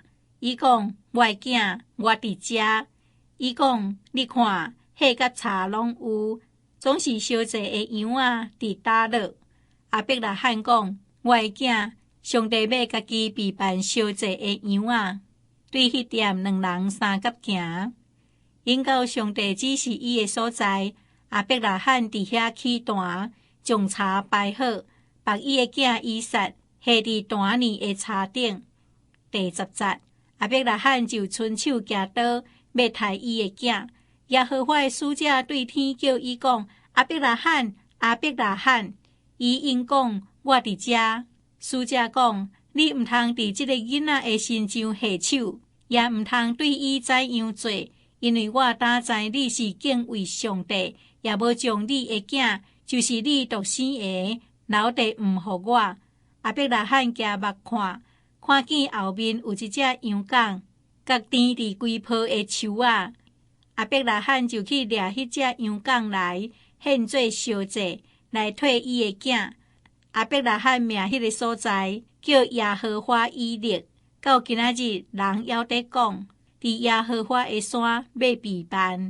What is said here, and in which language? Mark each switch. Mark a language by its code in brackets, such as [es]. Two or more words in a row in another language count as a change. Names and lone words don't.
[nan] 伊講：我的囝，我佇遮。伊講：你看，火甲柴攏有，總是燒祭的羊仔佇打落。亞伯拉罕講：我的囝，上帝要家己備辦燒祭的羊仔，對迄點兩人三甲行。因到上帝指示伊的所在，亞伯拉罕佇遐起壇，將柴擺好，把伊的囝以撒下佇壇裡的柴頂。第10節，亞伯拉罕就伸手夾刀，要殺伊的囝。耶和華的使者對天叫伊講：亞伯拉罕，亞伯拉罕！伊應講：我佇遮。使者講：你毋通佇這個囡仔的身上下手，也毋通對伊怎樣做，因為我膽知你是敬畏上帝，也無將你的囝，就是你獨生的，留地毋互我。亞伯拉罕夾目看見後面有一隻羊羔，甲甜佇規坡的樹仔。亞伯拉罕就去掠迄隻羊羔來，獻做燒祭，來替伊的囝。亞伯拉罕命迄個所在叫耶和華以勒，到今仔日人還在講，佇耶和華的山要備辦。